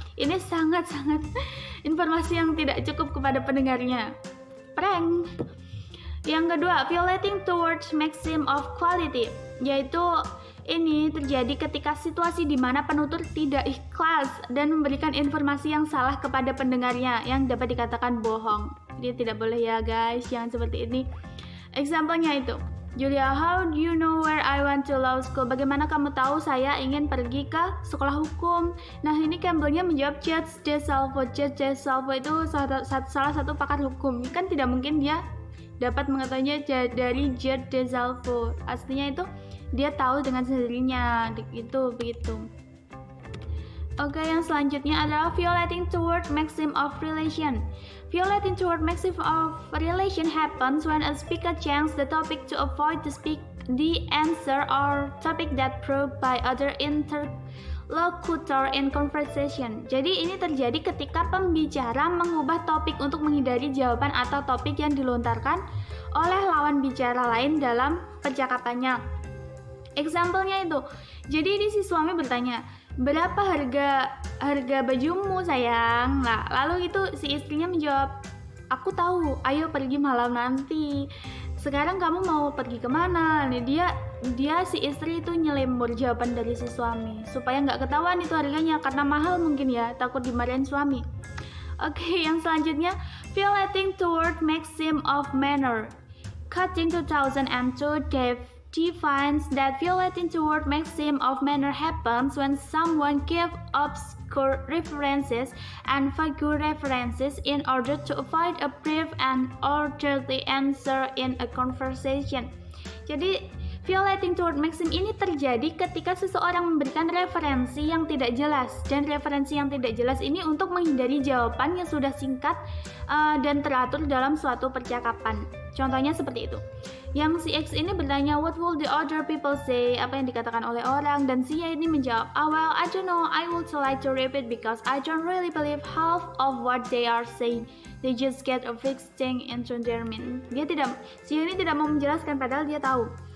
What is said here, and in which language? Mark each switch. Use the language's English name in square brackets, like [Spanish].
[Indonesian] Ini sangat-sangat informasi yang tidak cukup kepada pendengarnya. Prank. Yang kedua, violating towards maxim of quality, yaitu ini terjadi ketika situasi di mana penutur tidak ikhlas dan memberikan informasi yang salah kepada pendengarnya yang dapat dikatakan bohong. Jadi tidak boleh ya guys, jangan seperti ini. Example-nya itu, [English] Julia, how do you know where I want to law school? [Indonesian] Bagaimana kamu tahu saya ingin pergi ke sekolah hukum? Nah ini Campbell-nya menjawab Judge DeSalvo. Judge DeSalvo itu salah satu pakar hukum. Kan tidak mungkin dia dapat mengetahuinya dari Judge DeSalvo. Aslinya itu dia tahu dengan sendirinya, begitu. Oke, yang selanjutnya adalah [English] violating toward maxim of relation. Violating toward maxim of relation happens when a speaker changes the topic to avoid the answer or topic that proved by other interlocutor in conversation. [Indonesian] Jadi ini terjadi ketika pembicara mengubah topik untuk menghindari jawaban atau topik yang dilontarkan oleh lawan bicara lain dalam percakapannya. Example-nya itu, jadi ini si suami bertanya, berapa harga bajumu sayang? Nah, lalu itu si istrinya menjawab, aku tahu, ayo pergi malam nanti. Sekarang kamu mau pergi kemana? Nih dia si istri itu nyelembur jawaban dari si suami supaya nggak ketahuan itu harganya karena mahal mungkin ya, takut dimarahin suami. Oke, yang selanjutnya [English] violating toward maxim of manner. Cutting 2002 defines that violating toward maxim of manner happens when someone gives obscure references and vague references in order to avoid a brief and orderly answer in a conversation. Jadi [Indonesian] Violating toward maxim ini terjadi ketika seseorang memberikan referensi yang tidak jelas, dan referensi yang tidak jelas ini untuk menghindari jawaban yang sudah singkat dan teratur dalam suatu percakapan. Contohnya seperti itu. Yang si X ini bertanya, [English] what will the other people say? [Indonesian] Apa yang dikatakan oleh orang? Dan si Y ini menjawab, [English] well, I don't know, I would like to repeat because I don't really believe half of what they are saying. They just get a fixed thing into their mind. [Indonesian] Si Y ini tidak mau menjelaskan padahal dia tahu.